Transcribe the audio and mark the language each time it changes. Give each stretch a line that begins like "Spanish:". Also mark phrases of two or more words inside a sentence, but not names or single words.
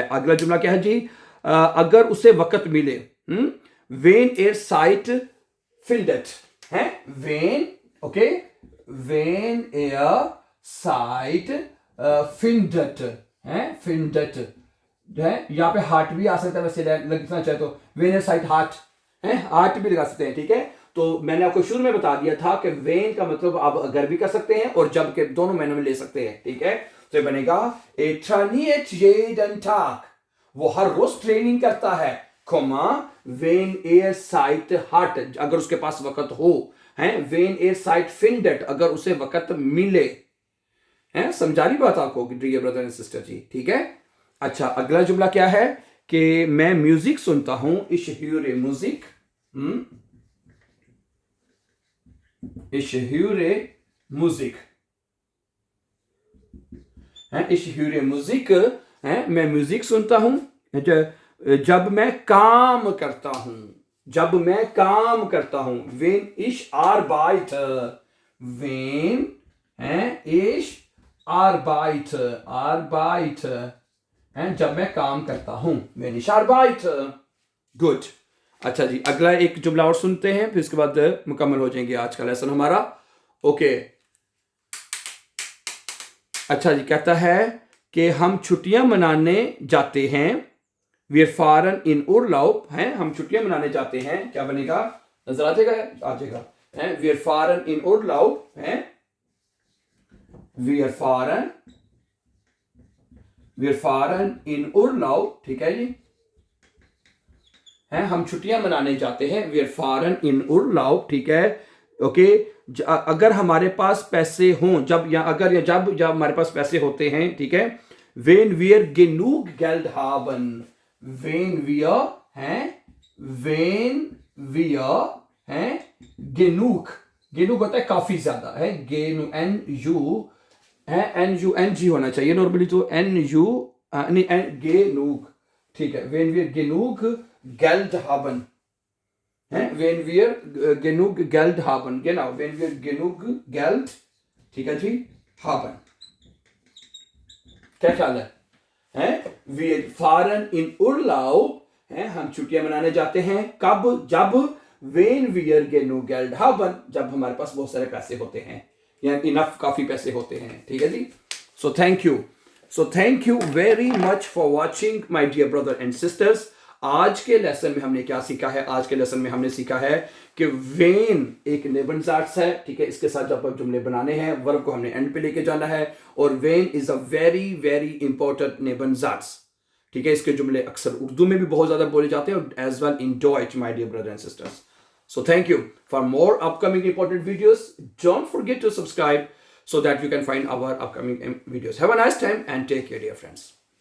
Urdu: اگلا جملہ کیا ہے جی، اگر اسے وقت ملے,
German: when Zeit findet,
Urdu: हैं,
German: when, ओके, when Zeit findet,
Urdu: ہیں، findet، ہے، یہاں پے ہارٹ بھی آ سکتا ہے، ویسے لگنا چاہے تو
German: when Zeit hat,
Urdu: ہیں، ہارٹ بھی لگا سکتے ہیں، ٹھیک ہے. تو میں نے آپکو شروع میں بتا دیا تھا کہ وین کا مطلب آپ اگر بھی کر سکتے ہیں اور جب کے دونوں مہینوں میں لے سکتے ہیں، ٹھیک ہے. تو یہ بنے گا
German: ए trainiert jeden Tag,
Urdu: وہ ہر روز ٹریننگ کرتا ہے، کوما
German: wenn Zeit hat,
Urdu: اگر اسکے پاس وقت ہو، ہیں,
German: when Zeit findet,
Urdu: اگر اسے وقت ملے، ہیں، سمجھا رہی بات آپکو
English: dear brother and sister
Urdu: جی، ٹھیک ہے. اچھا، اگلا جملہ کیا ہے کہ میں میوزک سنتا ہوں,
German: ich höre Musik, ich höre Musik, ich höre Musik,
Urdu: میں میوزک سنتا ہوں جب میں کام کرتا ہوں، جب میں کام کرتا ہوں, जब मैं काम करता हूं,
German: wenn ich arbeite, wenn ich arbeite,
Urdu: جب میں کام کرتا ہوں,
German: wenn ich arbeite,
Urdu: गुड। اچھا جی، اگلا ایک جملہ اور سنتے ہیں، پھر اسکے بعد مکمل ہو جائیں گے آج کا لیسن ہمارا. اوکے، اچھا جی، کہتا ہے کہ ہم چھٹیاں منانے جاتے ہیں,
German: wir fahren in Urlaub,
Urdu: ہم چھٹیاں منانے جاتے ہیں، کیا بنے گا، نظر آ جائے گا,
German: wir fahren in Urlaub, wir fahren in Urlaub,
Urdu: ٹھیک ہے جی، ہم چھٹیاں منانے جاتے ہیں,
German: wir fahren in Urlaub,
Urdu: ٹھیک ہے. اوکے، اگر ہمارے پاس پیسے ہوں، جب ہمارے پاس پیسے ہوتے ہیں، ٹھیک ہے,
German: wenn wir genug Geld haben, wenn wir genug
Urdu: ہوتا ہے کافی زیادہ، ہے NG ہونا چاہیے نارملی، تو genug، ٹھیک ہے,
German: wenn wir genug Geld haben, wenn wir genug Geld haben, genau, wenn wir genug Geld,
Urdu: ٹھیک ہے جی، haben، کیا خیال ہے?
German: wir fahren in Urlaub,
Urdu: ہم چھٹیاں منانے جاتے ہیں، کب، جب
German: when wir genug Geld haben,
Urdu: جب ہمارے پاس بہت سارے پیسے ہوتے ہیں، یا انف کافی پیسے ہوتے ہیں، ٹھیک ہے جی.
English: So thank you very much for watching my dear brother and sisters.
Urdu: آج کے لیسن میں ہم نے کیا سیکھا ہے؟ آج کے لیسن میں ہم نے سیکھا ہے کہ وین ایک نیبن زاٹس ہے، ٹھیک ہے، اسکے ساتھ جب جملے بنانے ہیں، ورب کو ہم نے اینڈ پے لیکے جانا ہے، اور وین
English: is a very very important
Urdu: نیبن زاٹس، ٹھیک ہے. اسکے جملے اکثر اردو میں بھی بہت زیادہ بولے جاتے ہیں,
English: as well in Deutsch, My dear brother and sisters. So thank you. For more upcoming important videos, don't forget to subscribe so that you can find our upcoming videos. Have a nice time and take care, dear friends.